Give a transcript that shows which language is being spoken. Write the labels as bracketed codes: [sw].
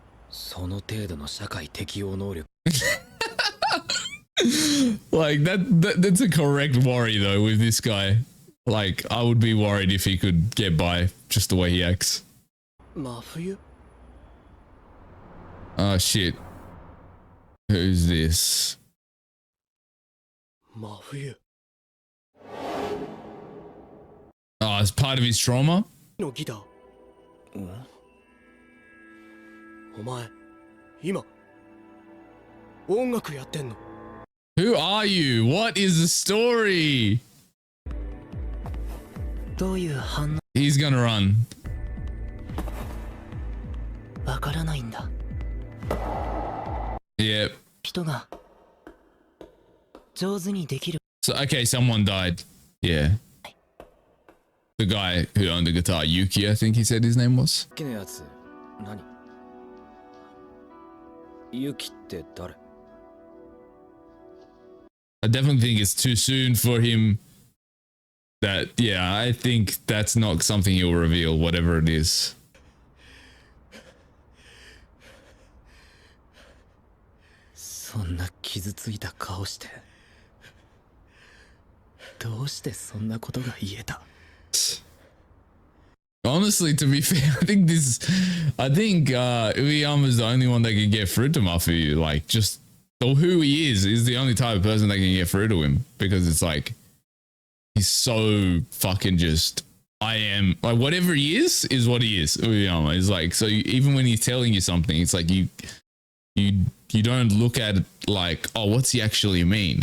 [ja] その程度の社会適応能力。 [en] Like that's a correct worry though with this guy. Like I would be worried if he could get by just the way he acts. [ja] 真冬？ [en] Oh shit. Who's this? [ja] 真冬 [en] Oh, it's part of his trauma? [ja] のギター。お前、今音楽やってんの？ [en] Who are you? What is the story? [ja] どういう反応？ [en] He's gonna run. [ja] わからないんだ。 [en] Yep. [ja] 人が上手にできる。 [en] So okay, someone died. Yeah. The guy who owned the guitar, Yuki, I think he said his name was. [ja] 好きなやつ何？ユキって誰？ [en] I definitely think it's too soon for him. Yeah, I think that's not something he'll reveal, whatever it is. [ja] そんな傷ついた顔して、どうしてそんなことが言えた？ [en] Honestly, to be fair, I think Uyama is the only one that can get through to Mafu. Like, just who he is the only type of person that can get through to him, because it's like he's so fucking just. I am like whatever he is what he is. Uyama is like, so even when he's telling you something, it's like you don't look at it like, oh, what's he actually mean?